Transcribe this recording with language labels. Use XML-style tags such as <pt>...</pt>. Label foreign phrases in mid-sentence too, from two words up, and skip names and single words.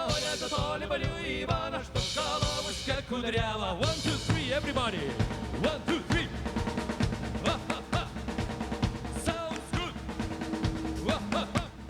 <ru>Ой, я за то люблю Ивана, что головушка кудрява.</ru> <en>1, 2, 3, everybody. 1, 2, 3. Ха-ха-ха. Sounds good. Ха-ха-ха.</en>